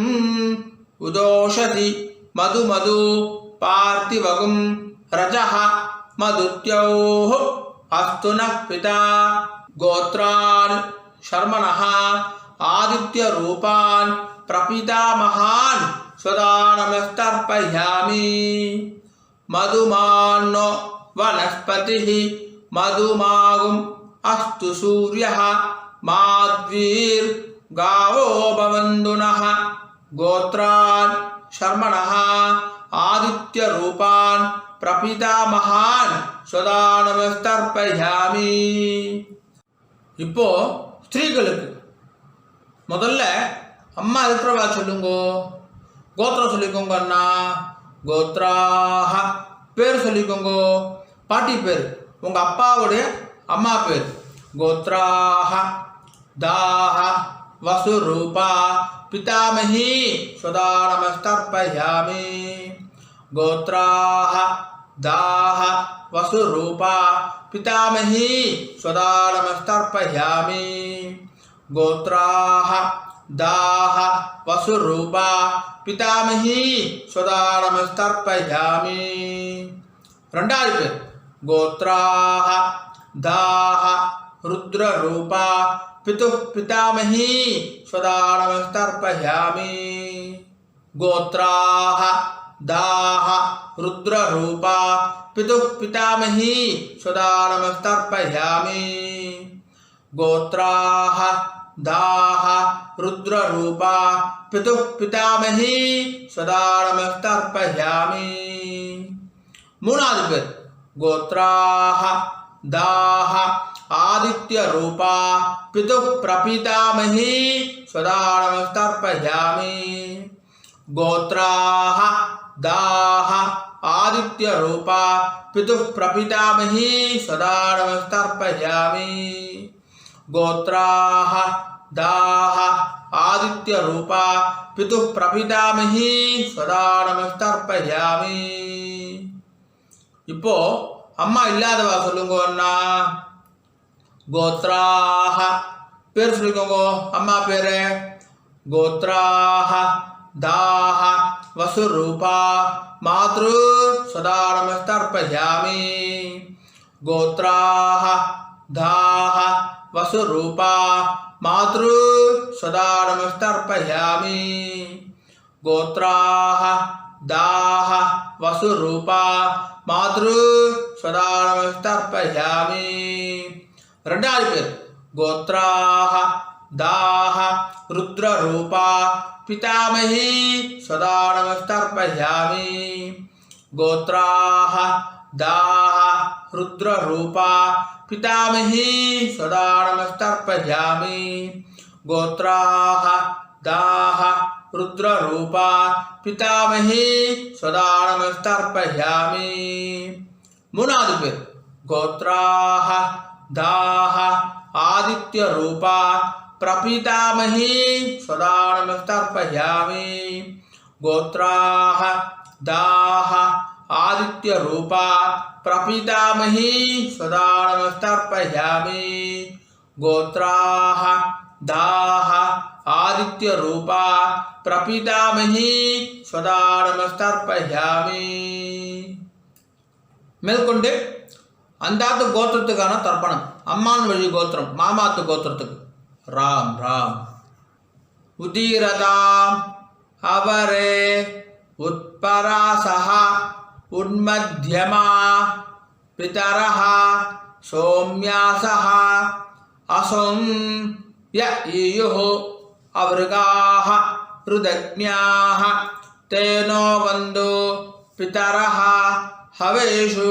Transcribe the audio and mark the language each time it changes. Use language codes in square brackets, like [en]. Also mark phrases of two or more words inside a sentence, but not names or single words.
[sa] उदोषधि मधु मधु पार्थिवगुं रजः मधुत्योः अस्तु नः पिता गोत्रान् शर्मणः आदित्य रूपान् प्रपितामहान् स्वदानमस्तर्पयामि मधुमान्नो वनस्पतिः मधुमागुम् अस्तु सूर्यः माध्वीर्गावो भवन्तु नः गोत्रान् शर्मणः आदित्य रूपान् प्रपितामहान् स्वदानमस्तर्पयामि [ta] இப்போ ஸ்திரீகளுக்கு முதல்ல அம்மா இருக்கிறவா சொல்லுங்கோ கோத்திரம் சொல்லிக்கோங்க அண்ணா கோத்ராஹ பேர் சொல்லிக்கோங்கோ பாட்டி பேர் உங்கள் அப்பாவுடைய அம்மா பேர் [sa] गोत्राः दाः वसुरूपा पितामही स्वदानमस्तर्पयामि गोत्राः दाः वसुरूपा पितामही स्वदानमस्तर्पयामि गोत्राः दाः वसुरूपा पितामही स्वदानमस्तर्पयामि [ta] ரெண்டாவது பேர் [sa] गोत्राः दाः रुद्ररूपा पितुः पितामही स्वदानमस्तर्पयामि गोत्राः दाः रुद्ररूपा पितुः पितामही स्वदानमस्तर्पयामि गोत्राः दाः रुद्ररूपा पितुः पितामही स्वदानमस्तर्पयामि மூணாவது பேர் गोत्राः दाः आदित्य रूपा पितुः प्रपितामही स्वदानमस्तर्पयामि गोत्राः दाः आदित्य रूपा पितुः प्रपितामही स्वदानमस्तर्पयामि गोत्राः दाः आदित्य रूपा पितुः प्रपितामही स्वदानमस्तर्पयामि [ta] இப்போ அம்மா இல்லாதவா சொல்லுங்க அண்ணா கோத்ராஹ பேர் சொல்லிக்கோங்க அம்மா பேரு [sa] गोत्राः दाः वसुरूपा मातृ स्वदानमस्तर्पयामि गोत्राः दाः वसुरूपा मातृ स्वदानमस्तर्पयामि गोत्राः दाः वसुरूपा मातृ स्वदानमस्तर्पयामि ரெண்டாவது பேர் गोत्राः दाः रुद्ररूपा पितामही स्वदानमस्तर्पयामि गोत्राः दाः रुद्ररूपा पितामही स्वदानमस्तर्पयामि गोत्राः दाः रुद्ररूपा पितामही स्वदानमस्तर्पयामि [ta] மூணாவது பேர் [sa] गोत्राः दाः आदित्य रूपा प्रपितामही स्वदानमस्तर्पयामि गोत्राः दाः आदित्य रूपा प्रपितामही स्वदानमस्तर्पयामि गोत्राः दाः आदित्य रूपा प्रपितामही स्वदानमस्तर्पयामि [ta] மேற்கொண்டு அந்தாத்து கோத்திரத்துக்கான தர்ப்பணம் அம்மான் வழி கோத்திரம் மாமாத்து கோத்திரத்துக்கு ராம் ராம் [sa] उदीरताम् अवरे उत्परासः उन्मध्यमाः पितरः सोम्यासः असुं य ईयुः अवृकाः ऋतज्ञाः ते नो अवन्तु पितरो हवेषु.